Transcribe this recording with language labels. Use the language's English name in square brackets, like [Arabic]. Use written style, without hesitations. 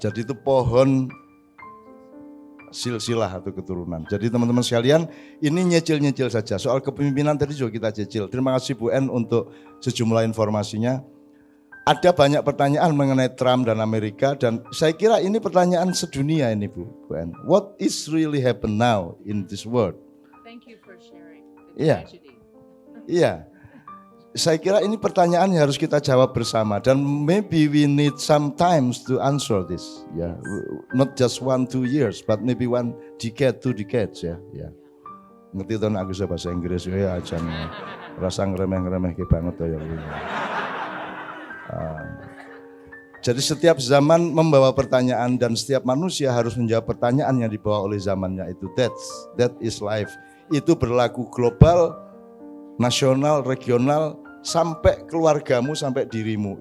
[Indonesian] Jadi itu pohon silsilah atau keturunan. Jadi teman-teman sekalian, ini nyecil-nyecil saja. Soal kepemimpinan tadi juga kita cecil. Terima kasih Bu En untuk sejumlah informasinya. Ada banyak pertanyaan mengenai Trump dan Amerika dan saya kira ini pertanyaan sedunia ini Bu En. [English] What is really happen now in this world? Thank you for sharing the tragedy. [Indonesian] Iya. Saya kira ini pertanyaan yang harus kita jawab bersama dan [English] maybe we need some times to answer this. Ya, not just 1-2 years, but maybe 1 decade, 2 decades ya. [Indonesian] Ya. Ngerti tuh aku bisa bahasa Inggris ya aja nih. Rasa ngeremeh-ngeremeh banget ya. Jadi setiap zaman membawa pertanyaan dan setiap manusia harus menjawab pertanyaan yang dibawa oleh zamannya itu. [English] That is life. [Indonesian] Itu berlaku global, nasional, regional, sampai keluargamu, sampai dirimu.